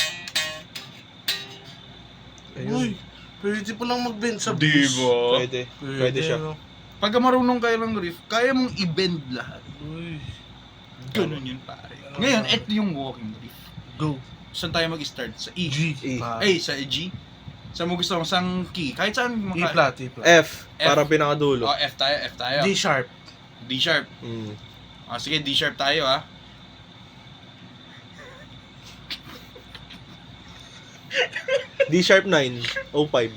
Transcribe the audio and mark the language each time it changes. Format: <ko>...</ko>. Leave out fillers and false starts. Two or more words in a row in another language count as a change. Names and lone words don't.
<tl>Uy, pwede po lang mag-bend sa Di blues. ba? Pwede siya. no? Pagka marunong kayo ng riff, kaya mong i-bend lahat. Uy, Ganun yun, pare. Ngayon, ito yung walking riff. go. Saan tayo mag-start? Sa E. G. E. Sa G. Saan mo gusto mo? Sang key? Kahit saan mo E flat, E flat. F, para pinakadulo. Oh, F tayo. D sharp. D sharp. Mm. Sige, D sharp tayo ah. D sharp 9, 05.</tl>